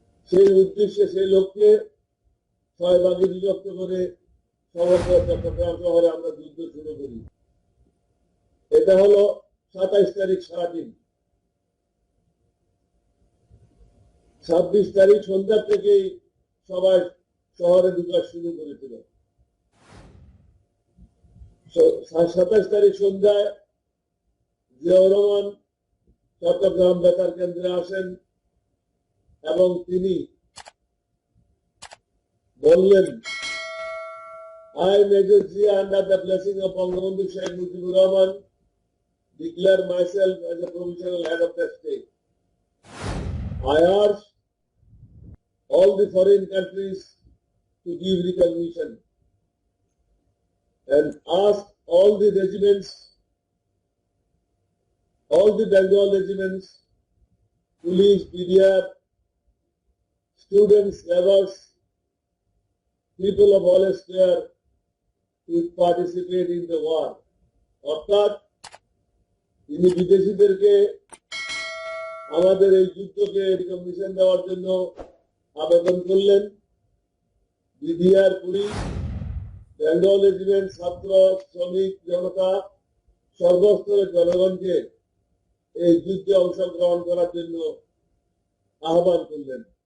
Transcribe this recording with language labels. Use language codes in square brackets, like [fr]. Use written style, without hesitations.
[bn] সেই উদ্দেশ্যে সেই লক্ষ্যে 6 ভাগে বিভক্ত করে সমগ্র চট্টগ্রাম শহরে আমরা যুদ্ধ শুরু করি। এটা হলো 27 তারিখ সারাদিন। 26 তারিখ সন্ধ্যা থেকেই সবাই শহরে ঢুকা শুরু করেছিল। 27 তারিখ সন্ধ্যায় জিয়াউর রহমান চট্টগ্রাম বেতার কেন্দ্রে আসেন এবং তিনি বললেন, [en] I, Major Zia, under the blessing of Bangabandhu Sheikh Mujibur Rahman, declare myself as a provisional head of the state. I urge all the foreign countries to give recognition and ask all the regiments, all the Bengal regiments, police, PDR, students, laborers, people of all sphere to participate in the war. [bn] অর্থাৎ তিনি বিদেশিদেরকে আমাদের এই যুদ্ধকে recognition দেওয়ার জন্য আবেদন করলেন। BDR, police, Bengal regiment, ছাত্র, শ্রমিক, জনতা, সর্বস্তরের জনগণকে এই যুদ্ধে অংশগ্রহণ করার জন্য আহ্বান করলেন।